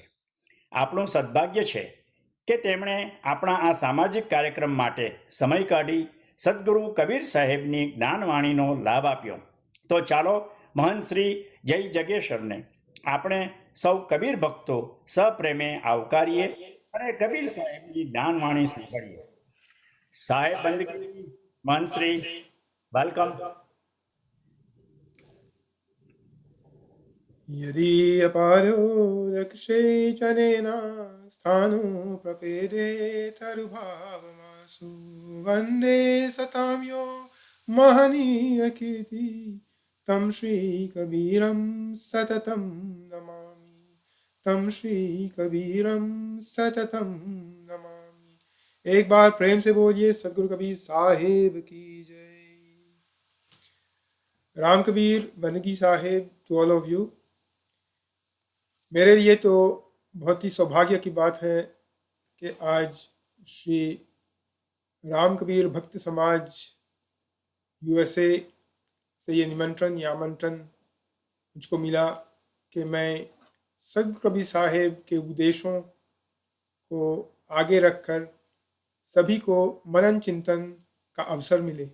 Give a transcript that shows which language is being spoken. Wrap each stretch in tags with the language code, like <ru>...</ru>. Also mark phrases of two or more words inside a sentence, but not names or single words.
<gu>આપણું સદભાગ્ય છે કે તેમણે આપણા આ સામાજિક કાર્યક્રમ માટે સમય કાઢી સદગુરુ કબીર સાહેબની જ્ઞાનવાણીનો લાભ આપ્યો. તો ચાલો મહંત શ્રી જય જગેશ્વરને આપણે સૌ કબીર ભક્તો સપ્રેમે આવકારીએ અને કબીર સાહેબની જ્ઞાનવાણી સાંભળીએ. સાહેબ બંદગી મનશ્રી વેલકમ.</gu> <sa>यदि अपारो रक्षे चनेन स्थानो प्रपेदे तरुभावमासु वन्दे सतां यो महनीय कीर्ति तं श्रीकबीरं सततं नमामि तं श्रीकबीरं सततं नमामि.</sa> <hi>एक बार प्रेम से बोलिए सदगुरु कबीर साहेब की जय. राम कबीर बनगी साहेब</hi> <en>to all of you.</en> <hi>मेरे लिए तो बहुत ही सौभाग्य की बात है कि आज श्री राम कबीर भक्त समाज यूएसए से ये निमंत्रण या आमंत्रण मुझको मिला कि मैं सदगुरु कबीर साहेब के उपदेशों को आगे रखकर सभी को मनन चिंतन का अवसर मिले.</hi>